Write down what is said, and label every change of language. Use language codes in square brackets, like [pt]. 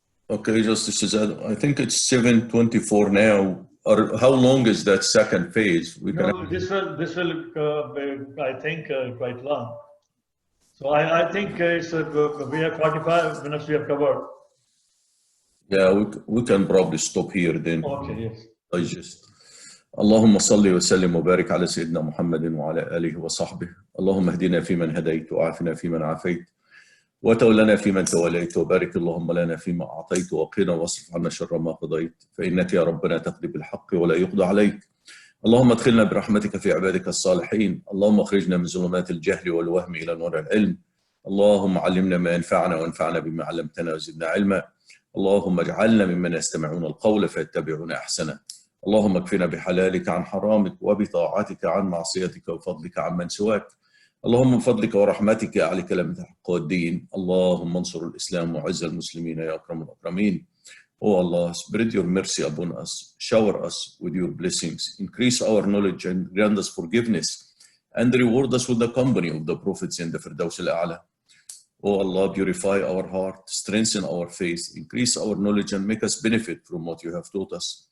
[en] Okay, Justice Azad, I think it's 7:24 now. Or how long is that second phase? No, this will be, I think, quite long. So I think it's we have 45 minutes we have covered. Yeah, we can probably stop here then. Okay, yes. I just [ar] اللهم صل وسلم وبارك على سيدنا محمد وعلى آله وصحبه. اللهم اهدنا فيمن هديت وعافنا فيمن عافيت وتولنا فيمن توليت وبارك اللهم لنا فيما أعطيت وقنا واصرف عنا شر ما قضيت فإنك يا ربنا تقضي بالحق ولا يقضى عليك. اللهم ادخلنا برحمتك في عبادك الصالحين. اللهم اخرجنا من ظلمات الجهل والوهم إلى نور العلم. اللهم علمنا ما ينفعنا وانفعنا بما علمتنا وزدنا علما. اللهم اجعلنا ممن يستمعون القول فيتبعون أحسنه. اللهم اكفنا بحلالك عن حرامك وبطاعتك عن معصيتك وفضلك عمن سواك. اللهم من فضلك ورحمتك أعلى كلمة الحق والدين. اللهم انصر الإسلام وعز المسلمين يا أكرم الأكرمين. [en] Oh Allah, spread your mercy upon us, shower us with your blessings, increase our knowledge and grant us forgiveness, and reward us with the company of the prophets in the Firdaus al-A'la. Oh Allah, purify our heart, strengthen our faith, increase our knowledge and make us benefit from what you have taught us.